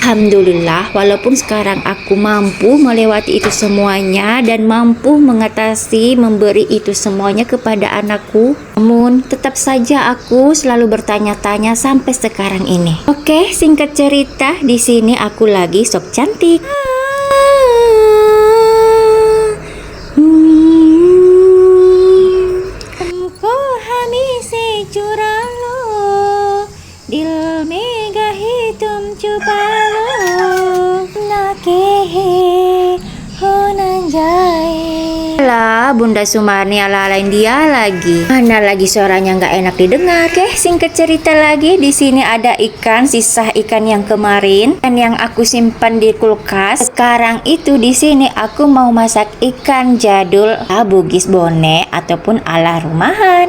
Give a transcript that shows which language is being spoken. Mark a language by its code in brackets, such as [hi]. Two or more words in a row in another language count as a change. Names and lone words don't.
[id] Alhamdulillah, walaupun sekarang aku mampu melewati itu semuanya dan mampu mengatasi, memberi itu semuanya kepada anakku, namun tetap saja aku selalu bertanya-tanya sampai sekarang ini. Oke, singkat cerita, di sini aku lagi sok cantik. [hi] हमको हमी से चुरा लो, दिल में गही तुम छुपा लो, ना के हो न जाए. [id] Lah, Wah, Bunda Sumarni ala-alain dia lagi. Mana lagi suaranya nggak enak didengar. Oke, singkat cerita lagi, di sini ada ikan, sisa ikan yang kemarin dan yang aku simpan di kulkas. Sekarang itu di sini aku mau masak ikan jadul Bugis Bone ataupun ala rumahan.